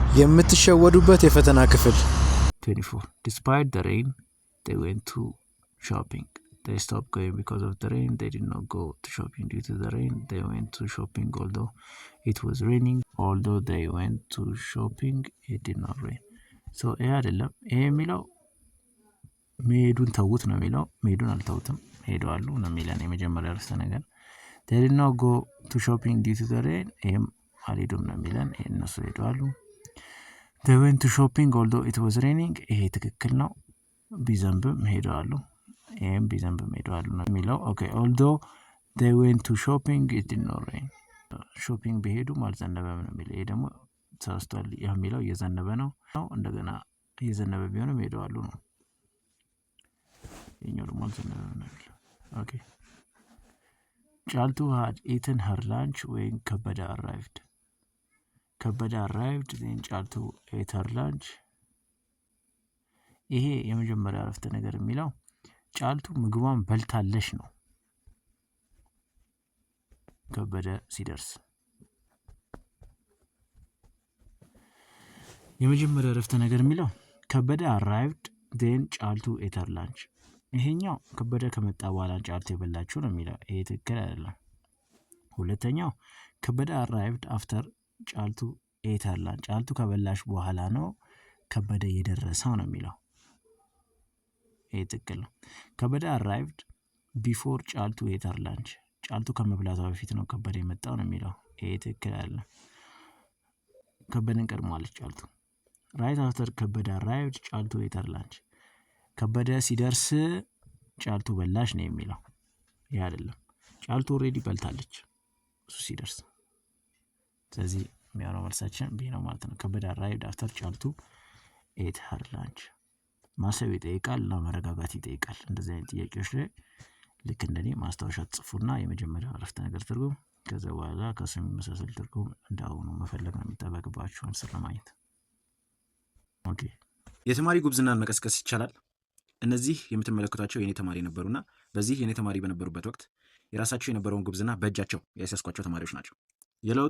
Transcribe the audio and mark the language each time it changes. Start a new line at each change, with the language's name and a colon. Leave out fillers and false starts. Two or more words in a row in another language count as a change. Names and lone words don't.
Amharic: የምትሸወዱበት የፈተና ክፍል 24.
English: Despite the rain, they went to shopping. They stopped going because of the rain. They did not go to shopping due to the rain. They went to shopping although it was raining. Although they went to shopping, it did not rain.
Amharic: So ይሄ አይደለም። ይሄ የሚለው መሄዱን ተውት ነው የሚለው። መሄዱን አልተውትም ሄደዋሉ ነው የሚለን የመጀመሪያ አረፍተ ነገር።
English: They did not go to shopping due to the rain.
Amharic: ይሄም አልሄዱም ነው የሚለን። እነሱ ሄደዋሉ።
English: They went to shopping although it was raining.
Amharic: ይሄ ትክክል ነው። ቢዘንብም ሄደዋሉ። ይሄም ቢዘንብም ሄደዋሉ ነው የሚለው። ኦኬ
English: although they went to shopping it did not rain.
Amharic: ሾፒንግ ቢሄዱም አልዘነበም ነው የሚለው። ይሄ ደግሞ ተሳስቷል የሚለው እየዘነበ ነው። እንደገና እየዘነበ ቢሆንም ሄደዋሉ ነው። ይሄኛው ደግሞ አልዘነበም ነው የሚለው። ኦኬ
English: Jaltu had eaten her lunch when Kabada arrived. Kabada arrived, then Jaltu ate her lunch.
Amharic: ይሄ የመጀመሪያ አረፍተ ነገር የሚለው ጫልቱ ምግቧን በልታለሽ ነው። ከበደ ሲደርስ የመጀመሪያ አረፍተ ነገር የሚለው
English: ከበደ arrived, then ጫልቱ ate her lunch.
Amharic: ይሄኛው ከበደ ከመጣ በኋላ ጫልቱ የበላችው ነው የሚለው። ይሄ ትክክል አይደለም። ሁለተኛው
English: ከበደ arrived after ጫልቱ ate her lunch.
Amharic: ጫልቱ ከበላሽ በኋላ ነው ከበደ የደረሰው ነው የሚለው። ይሄ ትክክል ነው።
English: ከበደ arrived before ጫልቱ ate her lunch.
Amharic: ጫልቱ ከመብላቷ በፊት ነው ከበደ የመጣው ነው የሚለው። ይሄ ትክክል አይደለም። ከበደን ቀድሟለች ጫልቱ።
English: right after ከበደ arrived ጫልቱ ate her lunch.
Amharic: ከበደ ሲደርስ ጫልቱ በላሽ ነው የሚለው። ይሄ አይደለም። ጫልቱ ኦሬዲ በልታለች እሱ ሲደርስ። ስለዚህ የሚሆነው መልሳችን ቢ ነው ማለት ነው።
English: ከበደ arrived after ጫልቱ ate her lunch.
Amharic: ማሰብ ይጠይቃል እና መረጋጋት ይጠይቃል። እንደዚህ አይነት ጥያቄዎች ላይ ልክ እንደኔ ማስታወሻ ጽፉና የመጀመሪያው አረፍተ ነገር ትርጉም ከዛ በኋላ ከሱ የሚመሳሰል ትርጉም እንዳሁኑ መፈለግ ነው የሚጠበቅባችሁ አንስር ለማግኘት። ኦኬ የተማሪ ጉብዝናን መቀስቀስ ይቻላል። እነዚህ የምትመለከቷቸው የኔ ተማሪ ነበሩና በዚህ የኔ ተማሪ በነበሩበት ወቅት የራሳቸው የነበረውን ጉብዝና በእጃቸው ያስያዝኳቸው ተማሪዎች ናቸው። የለውጥ